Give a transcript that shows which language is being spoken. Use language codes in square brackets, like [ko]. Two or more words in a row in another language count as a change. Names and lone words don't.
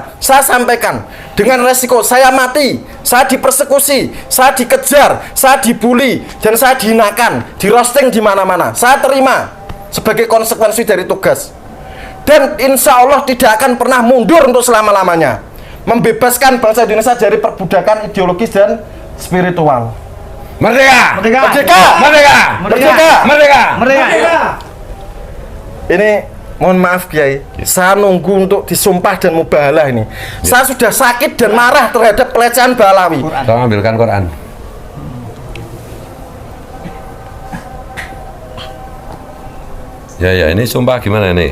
[id] Saya sampaikan dengan resiko saya mati, saya dipersekusi, saya dikejar, saya dibully, dan saya dihinakan, di roasting di mana-mana. Saya terima sebagai konsekuensi dari tugas. Dan [ar] insya Allah [id] tidak akan pernah mundur untuk selama-lamanya, membebaskan bangsa Indonesia dari perbudakan ideologis dan spiritual. Merdeka! Merdeka! Merdeka! Merdeka! Merdeka! Merdeka! Merdeka! Ini mohon maaf Kiai, saya nunggu untuk disumpah dan mubahalah ini. Saya sudah sakit dan marah terhadap pelecehan Ba'alawi. Tolong ambilkan Quran. Ya, ini sumpah gimana ini?